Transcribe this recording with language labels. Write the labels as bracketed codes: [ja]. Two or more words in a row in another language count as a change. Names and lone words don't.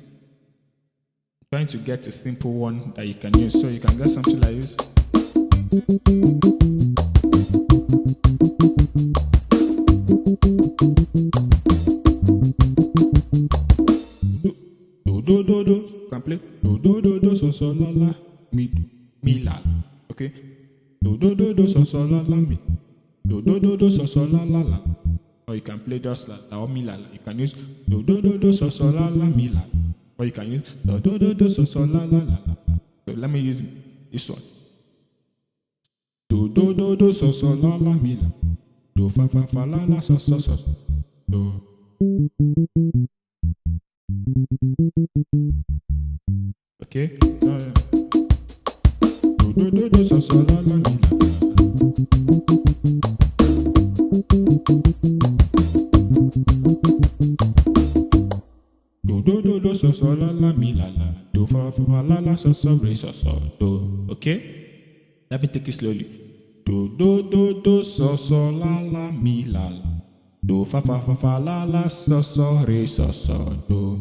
[en] Trying to get a simple one that you can use. So you can get something like this. Do do do. You can play do so so la la mi la. Okay. Do so so la la mi. Do so so la la la. Or you can play just like or mi la la. You can use do so so la la mi la. Or you can use do so so la la la. So let me use this one. Do so so la la mi la. Do fa la la so so so. Do. Okay? Do do do so so la la mi la. Do so so la la mi la la. Do fa fa la la so so re so so do. Okay? Let me take it slowly. Do so so la la mi la la. Do fa fa la la so so re so so do.